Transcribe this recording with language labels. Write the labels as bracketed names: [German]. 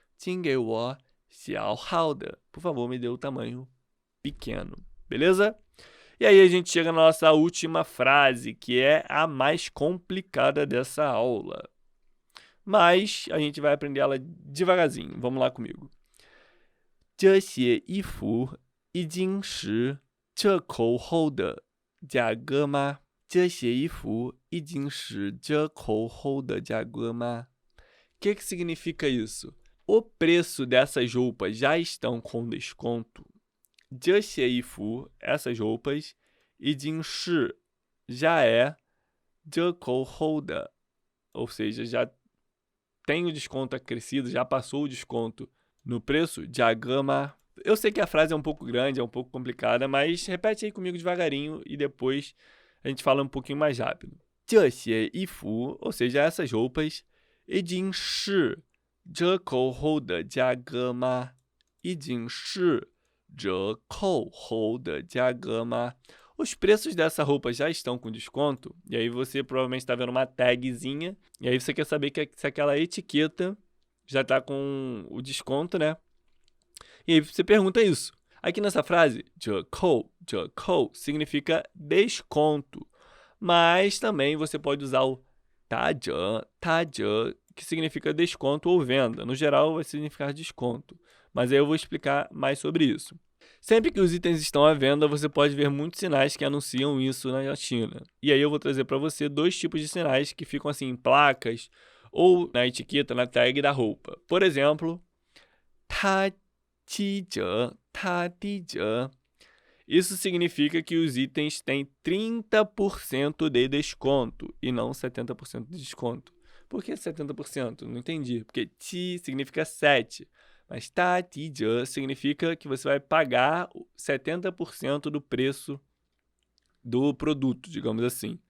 [Chinese] 请给我小号的, [Portuguese] por favor, me dê o tamanho pequeno. Beleza? E aí a gente chega na nossa última frase, que é a mais complicada dessa aula. Mas a gente vai aprender ela devagarzinho. Vamos lá comigo. [Chinese] 这些衣服已经是折扣后的价格吗？这些衣服已经是折扣后的价格吗？ [Portuguese] que significa isso? O preço dessas roupas já estão com desconto? [Chinese] 这些衣服, [Portuguese] essas roupas, [Chinese] 已经是 [Portuguese] já é [Chinese] 折扣后的, [Portuguese] ou seja, já tem o desconto acrescido, já passou o desconto no preço, [Chinese] 价格吗? [Portuguese] Eu sei que a frase é um pouco grande, é um pouco complicada, mas repete aí comigo devagarinho e depois a gente fala um pouquinho mais rápido. [Chinese] 这些衣服, [Portuguese] ou seja, essas roupas, [Chinese] 已经是折扣后的价格吗？已经是折扣后的价格吗？ [Portuguese] os preços dessa roupa já estão com desconto, e aí você provavelmente está vendo uma tagzinha, e aí você quer saber se aquela etiqueta já está com o desconto, né? E aí você pergunta isso. Aqui nessa frase, 折扣 significa desconto, mas também você pode usar o 打折, que significa desconto ou venda. No geral, vai significar desconto, mas aí eu vou explicar mais sobre isso. Sempre que os itens estão à venda, você pode ver muitos sinais que anunciam isso na China. E aí eu vou trazer para você 2 tipos de sinais que ficam assim em placas ou na etiqueta, na tag da roupa. Por exemplo, [Chinese] 它七折, 它低折. [Portuguese] Isso significa que os itens têm 30% de desconto e não 70% de desconto. Por que 70%? Não entendi. Porque ti significa 7. Mas tá ti significa que você vai pagar 70% do preço do produto, digamos assim.